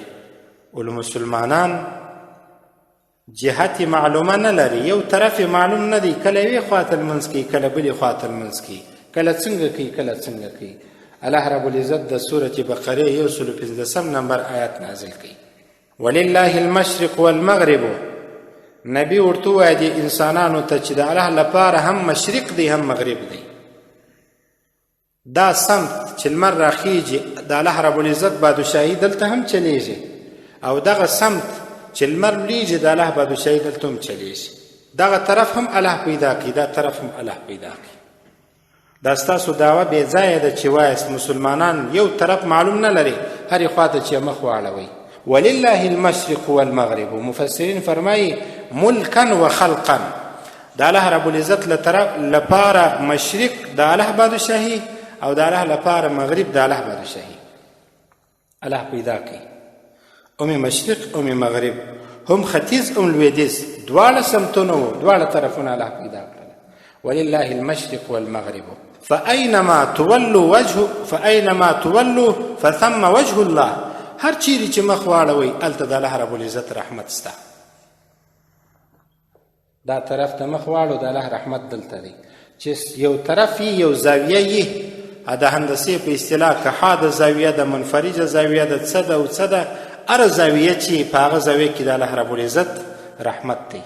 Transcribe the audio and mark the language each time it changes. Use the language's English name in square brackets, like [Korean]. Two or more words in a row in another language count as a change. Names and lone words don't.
[Pashto] ولمسلمانان جهت معلومه نه لري، یو طرف معلوم نه دی، کله یوې خواته لمونځ کوي، کله بلې خواته لمونځ کوي، کله څنګه کوي، کله څنګه کوي. [Arabic] الله رب العزت [Pashto] د سورة بقره 115 نمبر آیات نازل کړي. [Arabic] ولله المشرق والمغرب. [Pashto] نبی ورته وایي د انسانانو ته چې د الله لپاره هم مشرق دی هم مغرب دی. دا سمت چې لمر راخیږي د [Arabic] الله رب العزت [Pashto] بادشاهي دلته هم چلیږي، او دغه سمت چې لمر لویږي د الله بادشاهي دلته هم چلیږي. دغه طرف هم الله پیدا کړي، دا طرف هم الله پیدا کړي. دا ستاسو دعوه بې ځایه ده چې وایست مسلمانان یو طرف معلوم نه لري، هرې خواته چې مخ واړوئ. [Arabic] ولله المشرق والمغرب. [Pashto] مفسرین فرمایي [Arabic] ملکا و خلقا، [Pashto] د [Arabic] الله رب العزت [Pashto] لپاره مشرق د الله بادشاهي او د الله لپاره مغرب د الله بادشاهي. الله پیدا کړي ام مشرق ام مغرب، هم ختیځ ام لویدیځ، دواړه سمتونه وو، دواړه طرفونه الله پیدا کړل. [Arabic] ولله المشرق والمغرب فأينما تولوا فثم وجه الله. [Pashto] هر چیرې چې مخ واړوئ هلته د [Arabic] الله رب العزت [Pashto] رحمت سته. دا طرف ته مخ واړو د الله رحمت دلته دی. چې یو طرف یو زاویه یې د هندسې په اصطلاح که ها د زاویه د منفرجه زاویه د څه ده او څه ده، هره زاویه چې په هغه زاویه کې د [Arabic] الله رب العزت [Pashto] رحمت دی.